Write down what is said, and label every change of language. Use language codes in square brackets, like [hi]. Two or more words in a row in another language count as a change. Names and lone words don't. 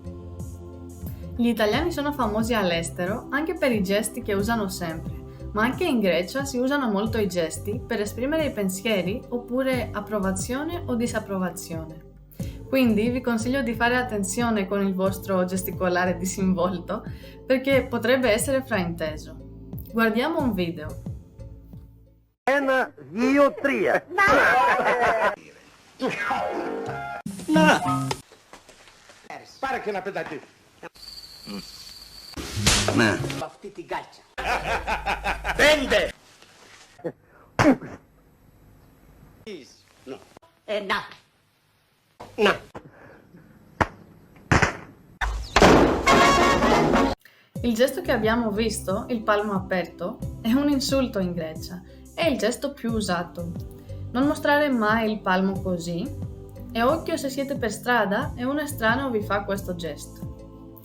[it] Gli italiani sono famosi all'estero anche per i gesti che usano sempre, ma anche in Grecia si usano molto i gesti per esprimere i pensieri oppure approvazione o disapprovazione. Quindi vi consiglio di fare attenzione con il vostro gesticolare disinvolto perché potrebbe essere frainteso. Guardiamo un video. 1, 2, 3. [el] Να! Πάρε και ένα πεντατή. Ναι. Αυτή την κάλτσα. 5. Να. Να. [it] Il gesto che abbiamo visto, il palmo aperto, è un insulto in Grecia. È il gesto più usato. Non mostrare mai il palmo così e occhio se siete per strada e un estraneo vi fa questo gesto.